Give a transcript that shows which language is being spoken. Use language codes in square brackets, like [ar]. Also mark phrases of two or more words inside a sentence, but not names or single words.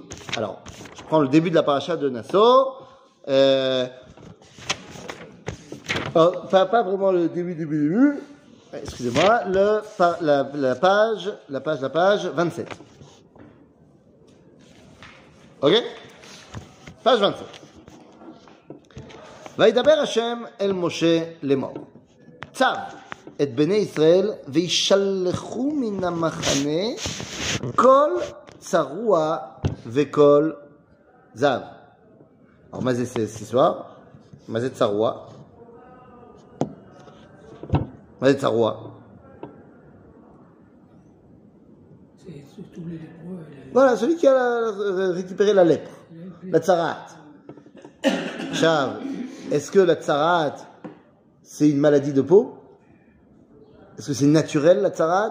[fr] Alors, je prends le début de la paracha de Naso. Pas vraiment le début. Excusez-moi, la page 27. Ok? Page 27. [he] וידבר השם אל משה לאמור. צו את בני ישראל וישלחו מן המחנה כל צרוע וכל זב. [fr] Alors, [he] מה זה [fr] ce soir? [he] מה זה צרוע? מה זה צרוע? [fr] C'est tous les lépreux. Voilà, celui qui a récupéré la lèpre, la tsarat. Chav, est-ce que la tsarat, c'est une maladie de peau? Est-ce que c'est naturel, la tsarat?